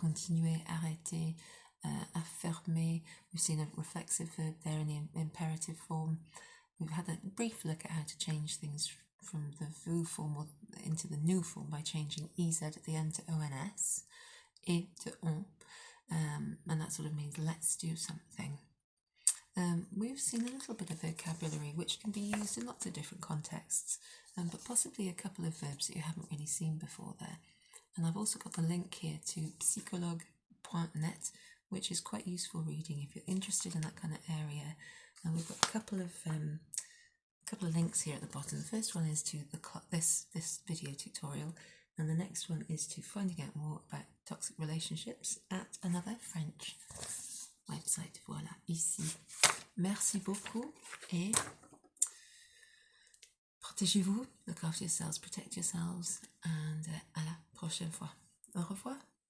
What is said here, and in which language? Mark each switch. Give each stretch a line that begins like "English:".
French: Continuer, arrêter, affirmer.
English: We've seen a reflexive verb there in the imperative form. We've had a brief look at how to change things from the vous form or into the new form by changing EZ at the end to ONS, et to on, and that sort of means let's do something. We've seen a little bit of vocabulary which can be used in lots of different contexts, but possibly a couple of verbs that you haven't really seen before there. And I've also got the link here to psychologue.net, which is quite useful reading if you're interested in that kind of area. And we've got a couple of couple of links here at the bottom. The first one is to this video tutorial, and the next one is to finding out more about toxic relationships at another French website.
French: Voilà, ici. Merci beaucoup et protégez-vous,
English: look after yourselves, protect yourselves, and
French: à la prochaine fois. Au revoir.